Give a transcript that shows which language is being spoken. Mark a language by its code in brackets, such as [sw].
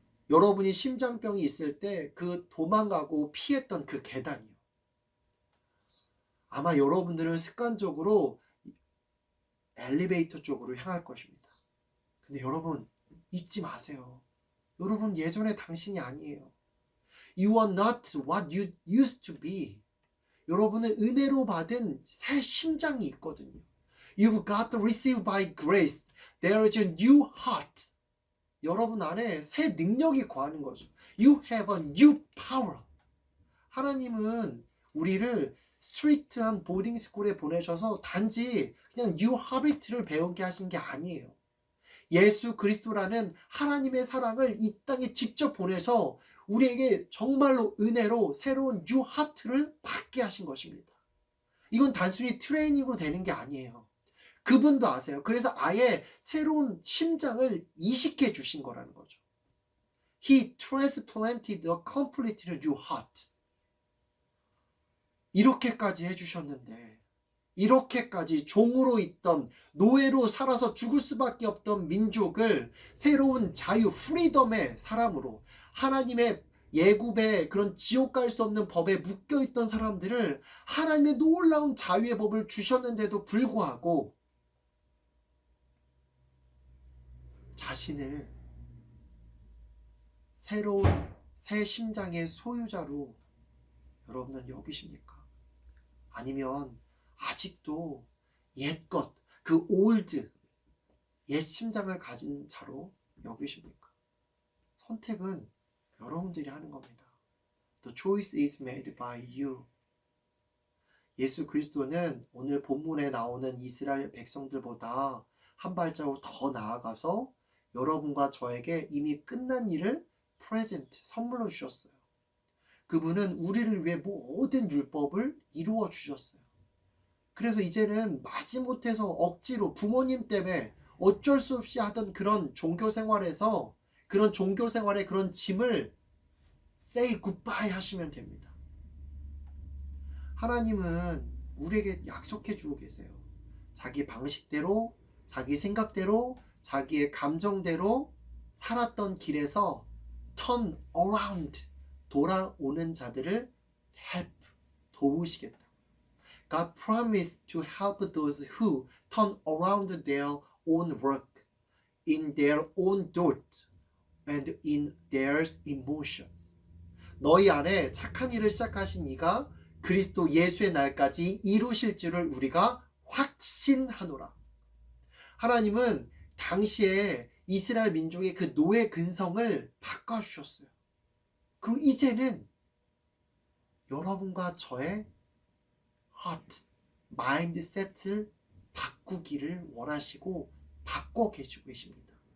[ko] 여러분이 심장병이 있을 때 그 도망가고 피했던 그 계단이요. 아마 여러분들은 습관적으로 엘리베이터 쪽으로 향할 것입니다. 근데 여러분 잊지 마세요. 여러분 예전의 당신이 아니에요. [en] You are not what you used to be. [ko] 여러분은 은혜로 받은 새 심장이 있거든요. [en] You've got to receive by grace. There is a new heart. [ko] 여러분 안에 새 능력이 거하는 거죠. [en] You have a new power. [ko] 하나님은 우리를 스트릭트한 보딩 스쿨에 보내셔서 단지 그냥 뉴 하비트를 배우게 하신 게 아니에요. 예수 그리스도라는 하나님의 사랑을 이 땅에 직접 보내서 우리에게 정말로 은혜로 새로운 뉴 하트를 받게 하신 것입니다. 이건 단순히 트레이닝으로 되는 게 아니에요. 그분도 아세요. 그래서 아예 새로운 심장을 이식해 주신 거라는 거죠. [en] He transplanted a completely new heart. [ko] 이렇게까지 해주셨는데, 이렇게까지 종으로 있던, 노예로 살아서 죽을 수밖에 없던 민족을 새로운 자유, 프리덤의 사람으로, 하나님의 예굽의 그런 지옥 갈 수 없는 법에 묶여있던 사람들을 하나님의 놀라운 자유의 법을 주셨는데도 불구하고 자신을 새로운 새 심장의 소유자로 여러분은 여기십니까? 아니면 아직도 옛것, 그 올드, 옛 심장을 가진 자로 여기십니까? 선택은 여러분들이 하는 겁니다. [en] The choice is made by you. [ko] 예수 그리스도는 오늘 본문에 나오는 이스라엘 백성들보다 한 발자국 더 나아가서 여러분과 저에게 이미 끝난 일을 프레젠트, 선물로 주셨어요. 그분은 우리를 위해 모든 율법을 이루어 주셨어요. 그래서 이제는 마지못해서 억지로 부모님 때문에 어쩔 수 없이 하던 그런 종교 생활에서 그런 종교 생활의 그런 짐을 [en] say goodbye [ko] 하시면 됩니다. 하나님은 우리에게 약속해 주고 계세요. 자기 방식대로, 자기 생각대로, 자기의 감정대로 살았던 길에서 [en] turn around, [ko] 돌아오는 자들을 help, 도우시겠다. [en] God promised to help those who turn around their own work, in their own thoughts, and in their emotions. [ko] 너희 안에 착한 일을 시작하신 이가 그리스도 예수의 날까지 이루실 줄을 우리가 확신하노라. 하나님은 당시에 이스라엘 민족의 그 노예 근성을 바꿔주셨어요. 그리고 이제는 여러분과 저의 heart, 마인드셋을 바꾸기를 원하시고 바꿔 계시고 계십니다.